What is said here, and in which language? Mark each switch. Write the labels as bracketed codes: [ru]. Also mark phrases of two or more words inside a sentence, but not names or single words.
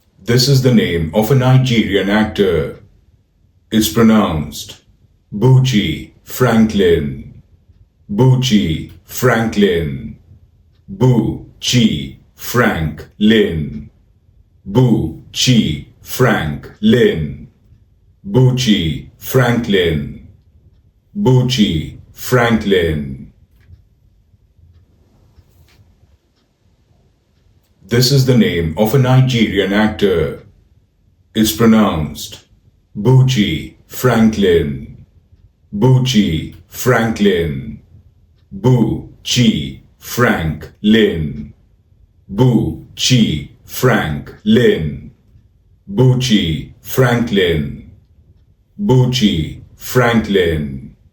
[en] This is the name of a Nigerian actor. It's pronounced Bucci Franklin. Bucci Franklin. Bucci Franklin. Bucci Franklin. Bucci Franklin. Bucci Franklin. This is the name of a Nigerian actor. It's pronounced Bucci Franklin. Bucci Franklin. Bucci Franklin. Bucci Franklin. Bucci Franklin. Bucci Franklin.